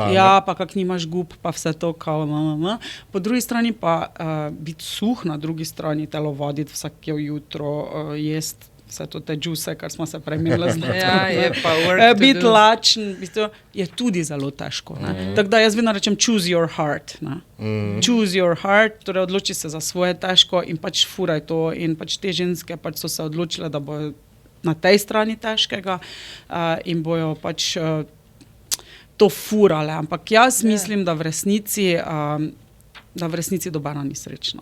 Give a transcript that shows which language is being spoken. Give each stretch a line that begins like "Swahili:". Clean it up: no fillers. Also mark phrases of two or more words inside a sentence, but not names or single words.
Slovenian: Ja, pa kak nimaš gub, pa vse to kao. Po drugi strani pa biti suh, na drugi strani telovaditi vsake jutro, jesti vse to te džuse, kar smo se premenili zdaj. Ja, je pa
English: work to
Slovenian: Biti
English: do.
Slovenian: lačen, v bistvu, je tudi zelo težko. Tako da jaz vedno rečem
English: choose your heart. Choose your heart,
Slovenian: torej odloči se za svoje težko in pač furaj to. In pač te ženske pač so se odločile, da bojo na tej strani težkega in bojo pač to furale. Ampak jaz mislim, da v resnici dobena ni srečna.